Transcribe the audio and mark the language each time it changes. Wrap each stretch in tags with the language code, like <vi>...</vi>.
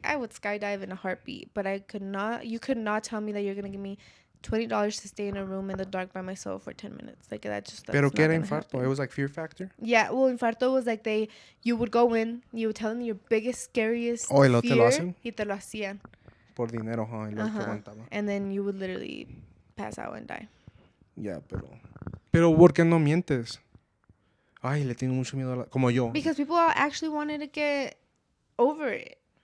<en>I would skydive in a heartbeat, but I could not. You could not tell me that you're gonna give me $20 to stay in a room in the dark by myself for 10 minutes. Like that's</en> <es>Pero que era</es> <en>Infarto? It was like Fear Factor? Yeah, well, Infarto was like you would go in, you would tell them your biggest, scariest</en> <es>fear. ¿Y te lo hacen? Y te lo hacían. Por dinero, huh?</es> <en>And then you would literally pass out and die.</en> <es>Yeah, pero ¿por qué no mientes? Ay, le tengo mucho miedo como yo.</es> <en>Because people actually wanted to get over it.</en>